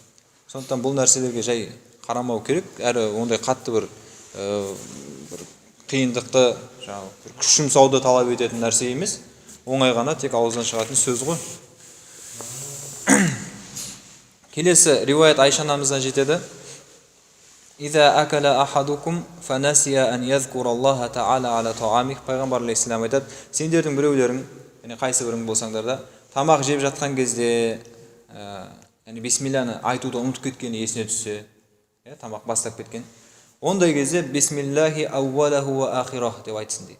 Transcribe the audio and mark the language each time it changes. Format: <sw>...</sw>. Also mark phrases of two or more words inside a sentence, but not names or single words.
<kk>Сондықтан бұл нәрселерге жай қарамау керек, әрі ондай қатты бір қиындықты, күш жұмсауды талап ететін нәрсе емес. Оңай ғана тек ауыздан шығатын сөз ғой. Келесі риуаят Айша анамыздан жетеді.</kk> <ar>إذا أكل أحدكم فنسي أن يذكر الله تعالى على طعامه.</ar> <kk>Пайғамбар алейхиссалам айтады, сендердің біреулерің, яғни қайсы бірің болсаңдар да, тамақ жеп жатқан кезде, яғни бисмилляны айтуды ұмытып кеткені есіне түссе, тамақ бастап кеткен, ондай кезде</kk> <ar>بسم الله أوله وآخره</ar> <kk>деп айтсын дейді.</kk>